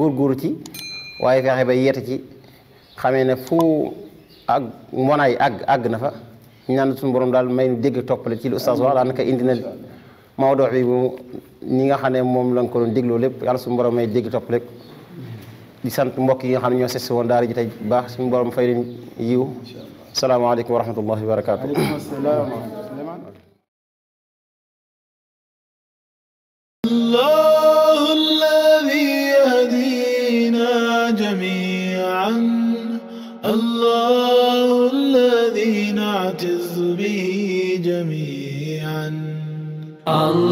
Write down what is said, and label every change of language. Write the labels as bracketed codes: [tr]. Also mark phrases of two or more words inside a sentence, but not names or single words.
[wo] góorgóoru ci waaye fexe ba yeete ci xamee ne fu ak mbonaay àgg na fa ñu naan suñu borom daal may nu dégg toppale ci lu Oustaz wax daanaka indi na mawduu bi mu ñi nga xam ne moom la nga ko doon dégloo lépp yàlla suñu borom may dégg toppale di sant mbokk yi nga xam ne ñoo sessi woon daara ji tey baax suñu borom fay leen yiw [ar] السلام عليكم ورحمة الله وبركاته. الله الذي يهدينا جميعا الله نعتز به جميعا.